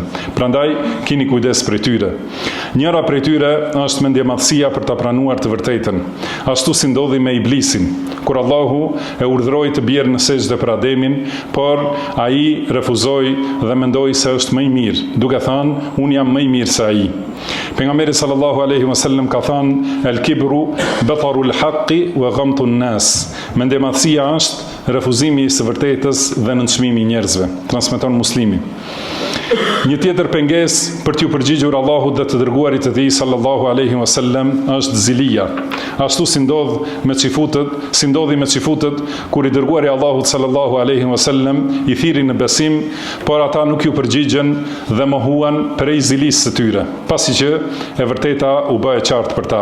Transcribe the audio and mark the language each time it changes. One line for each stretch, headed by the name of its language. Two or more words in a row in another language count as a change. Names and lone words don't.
Albanian: Prandaj keni kujdes prej tyre. Njëra prej tyre është mendjemadhësia për ta pranuar të vërtetën. Ashtu si ndodhi me Iblisin, kur Allahu e urdhëroi të bjerë në sejdë për Ademin, por ai refuzoi dhe mendoi se është më i mirë, duke thënë, unë jam më i mirë se ai.
Arabic: Pejgamberi صلى الله عليه وسلم
Albanian: ka thënë,
Arabic: الكبر بطر الحق وغمط الناس.
Albanian: Mendjemadhësia është refuzimi i së vërtetës dhe nënçmimi i njerëzve. Transmeton Muslimi. Një tjetër pengesë për t'ju përgjigjur Allahut dhe të dërguarit të tij
Arabic: صلى الله عليه وسلم
Albanian: është zilia. Ashtu si ndodhi me xifutët kur i dërguari Allahut
Arabic: صلى الله عليه وسلم
Albanian: i thirin në besim, por ata nuk ju përgjigjen dhe mohuan prej zilisë së tyre, pasi që e vërteta u bë e qartë për ta.